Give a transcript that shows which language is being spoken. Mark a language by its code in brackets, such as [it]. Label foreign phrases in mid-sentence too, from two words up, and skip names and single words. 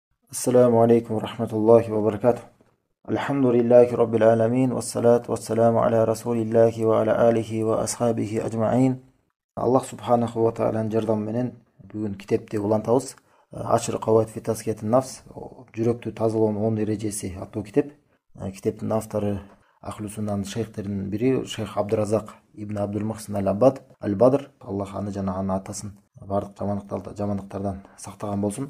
[ar] السلام عليكم ورحمة الله وبركاته. الحمد لله رب العالمين والصلاة والسلام على رسول الله وعلى آله وأصحابه أجمعين. الله سبحانه وتعالى [ky] жардамы менен бүгүн китепти улантабыз. Ашыр кават фи таскиятин нафс, жүрөктү тазалоонун 10 эрежеси аттуу китеп. Китептин автору Ахлу Суннанын шейхтеринин бири Шейх Абдуразак ибн Абдул Мухсин Аль-Бадр. Аллах аны жана анын атасын бардык жамандыктардан сактаган болсун.